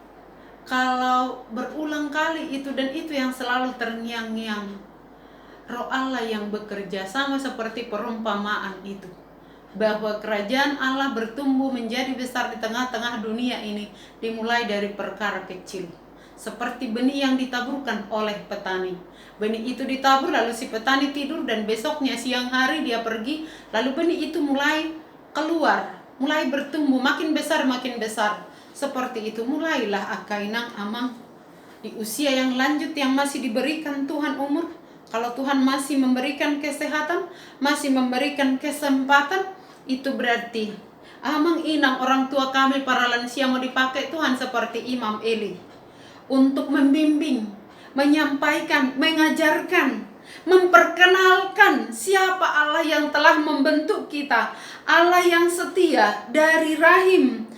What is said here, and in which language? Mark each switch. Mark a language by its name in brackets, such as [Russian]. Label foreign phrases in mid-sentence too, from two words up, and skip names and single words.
[Indonesian] Kalau berulang kali itu dan itu yang selalu terngiang-ngiang, Roh Allah yang bekerja, sama seperti perumpamaan itu, bahwa kerajaan Allah bertumbuh menjadi besar di tengah-tengah dunia ini dimulai dari perkara kecil. Seperti benih yang ditaburkan oleh petani. Benih itu ditabur, lalu si petani tidur, dan besoknya siang hari dia pergi, lalu benih itu mulai keluar, mulai bertumbuh, makin besar makin besar. Seperti itu mulailah [Batak Toba] akainang amang [Indonesian] di usia yang lanjut yang masih diberikan Tuhan umur. Kalau Tuhan masih memberikan kesehatan, masih memberikan kesempatan, itu berarti [Batak Toba] amang inang [Indonesian] orang tua kami para lansia mau dipakai Tuhan seperti Imam Eli untuk membimbing, menyampaikan, mengajarkan, memperkenalkan siapa Allah yang telah membentuk kita, Allah yang setia dari rahim.